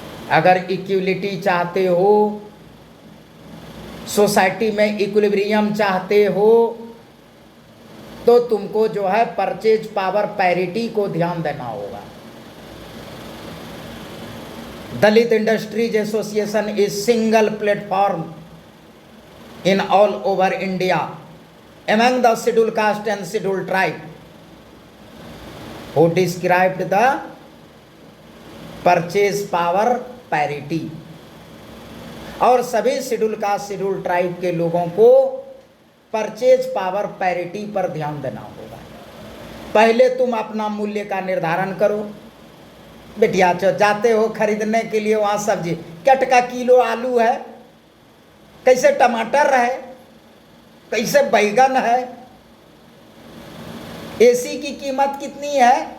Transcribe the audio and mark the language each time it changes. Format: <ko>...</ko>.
<hi>अगर इक्विलिटी चाहते हो, सोसाइटी में इक्विलिब्रियम चाहते हो, तो तुमको जो है परचेज पावर पैरिटी को ध्यान देना होगा।</hi> <en>Dalit Industries Association is single platform in all over India among the scheduled caste and scheduled tribe who described the purchase power parity।</en> <hi>और सभी शेड्यूल कास्ट शेड्यूल ट्राइब के लोगों को परचेज पावर पैरिटी पर ध्यान देना होगा। पहले तुम अपना मूल्य का निर्धारण करो। बेटिया जाते हो खरीदने के लिए, वहाँ सब्जी क्या टका किलो आलू है, कैसे टमाटर है, कैसे बैगन है, एसी की कीमत कितनी है।</hi>